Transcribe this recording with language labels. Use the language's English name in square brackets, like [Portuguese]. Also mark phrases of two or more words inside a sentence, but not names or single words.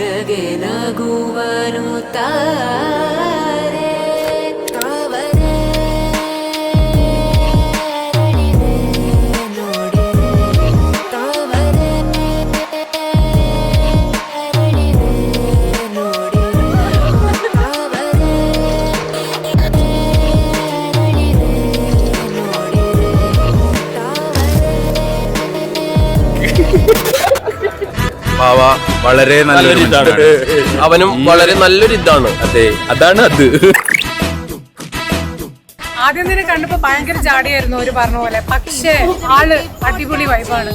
[Kannada] ಹಾಗೆ ನಗುವನು ತಾರೆ ತಾವರೆ ಅರಳಿದೆ ನೋಡಿರೆ ತಾವರೆ ಅರಳಿದೆ ನೋಡಿರೆ ತಾವರೆ ಅರಳಿದೆ ನೋಡಿರೆ [Malayalam] പാവ വളരെ നല്ലൊരു ഇതാണ്. അവനും വളരെ നല്ലൊരു ഇതാണ്. അതെ, അതാണ് അത്. ആദ്യം തന്നെ കണ്ടപ്പോ ഭയങ്കര ജാടിയായിരുന്നു അവര് പറഞ്ഞ പോലെ. പക്ഷേ ആള് അടിപൊളി വൈബാണ്.